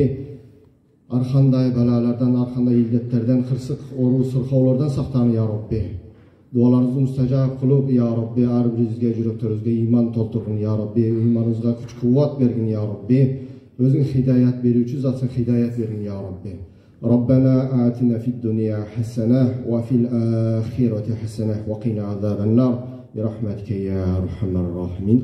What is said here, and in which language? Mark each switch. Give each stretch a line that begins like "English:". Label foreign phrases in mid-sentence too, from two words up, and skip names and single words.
Kazakh: Арқандай балалардан, арқандай илдеттерден, қырсық, ору, сырқаулардан сақтағын
Arabic: يا رب.
Kazakh: Дуаларыңызды мұстажаб қылып
Arabic: يا رب,
Kazakh: әрбіріңізге жүректеріңізге иман толтырғын
Arabic: يا رب.
Kazakh: Иманыңызға күш қуат бергін
Arabic: يا رب.
Kazakh: Өзің хидаят беруші затсың, хидаят бергін
Arabic: يا رب. ربنا آتنا في الدنيا حسنة وفي الآخرة حسنة وقنا عذاب النار برحمتك يا أرحم الراحمين.